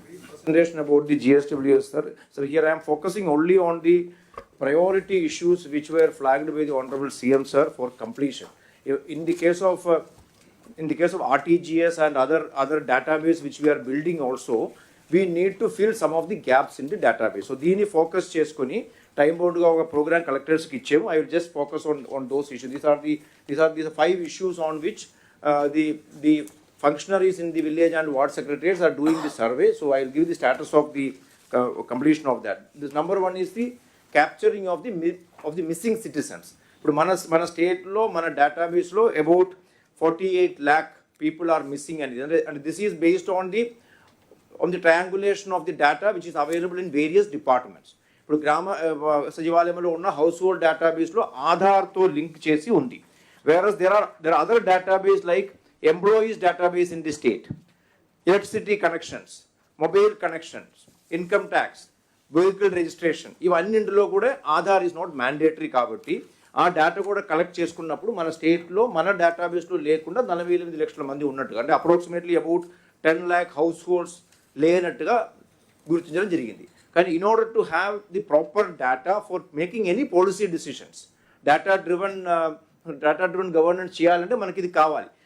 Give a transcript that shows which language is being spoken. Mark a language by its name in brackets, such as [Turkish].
[English] Presentation about the GSWS, sir. So here I am focusing only on the priority issues which were flagged by the Honorable CM, sir, for completion. In the case of RTGS and other database which we are building also, we need to fill some of the gaps in the database. [Telugu] So దీన్ని focus చేసుకొని time bound గా ఒక program collectors కి ఇచ్చాము. [English] I will just focus on those issues. These are the 5 issues on which the functionaries in the village and ward secretaries are doing the survey. So I will give the status of the completion of that. This number 1 is the capturing of the missing citizens. [Telugu] ఇప్పుడు మన state లో మన database లో [English] about 48 lakh people are missing, and this is based on the triangulation of the data which is available in various departments. [Telugu] ఇప్పుడు గ్రామ సచివాలయంలో ఉన్న house hold database లో ఆధార్తో లింక్ చేసి ఉంది. [English] Whereas there are other database like employees database in the state, electricity connections, mobile connections, income tax, vehicle registration, [Telugu] ఇవన్నింటిలో కూడా [English] Aadhaar is not mandatory. [Telugu] కాబట్టి ఆ డేటా కూడా కలెక్ట్ చేసుకున్నప్పుడు మన స్టేట్లో మన డేటాబేస్లో లేకుండా 48 లక్షల మంది ఉన్నట్టుగా, అంటే approximately about 10 lakh house holds లేనట్టుగా గుర్తించడం జరిగింది. [English] కానీ in order to have the proper data for making any policy decisions, data driven governance [Telugu] చేయాలంటే మనకి ఇది కావాలి.